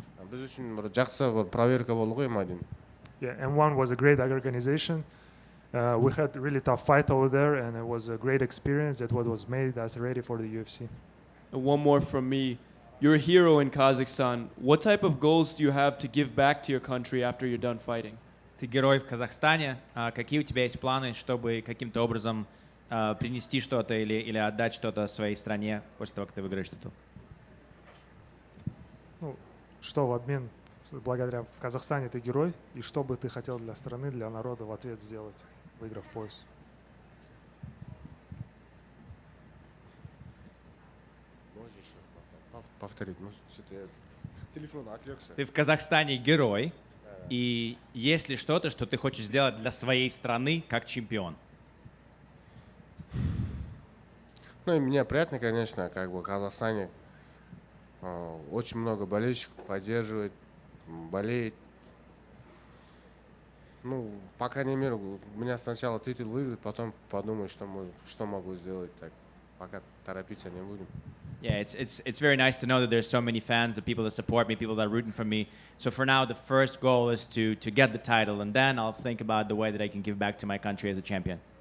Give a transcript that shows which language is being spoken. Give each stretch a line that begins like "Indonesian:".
Kazakh: Біз үшін бір жақсы бір проверка болды ғой М1.
English: Yeah, M1 was a great organization. We had really tough fight over there, and it was a great experience that what was made us ready for the UFC. And one more from me. You're a hero in Kazakhstan. What type of goals do you have to give back to your country after you're done fighting?
Russian: Ты герой в Казахстане. Какие у тебя есть планы, чтобы каким-то образом принести что-то или отдать что-то своей стране после того, как ты выиграешь титул? Ну, что в обмен, благодаря в Казахстане ты герой, и что бы ты хотел для страны, для народа в ответ сделать, выиграв пояс? Можно еще повторить? Ну, что-то я телефон отвлекся. Ты в Казахстане герой, и есть ли что-то, что ты хочешь сделать для своей страны как чемпион? Ну и мне приятно, конечно, как бы в Казахстане очень много болельщиков поддерживает, болеет. Ну, по крайней мере, у меня сначала титул выиграть, потом подумаю, что могу сделать. Так, пока торопиться не будем.
English: Yeah, it's very nice to know that there's so many fans, the people that support me, people that are rooting for me. So for now, the first goal is to get the title, and then I'll think about the way that I can give back to my country as a champion.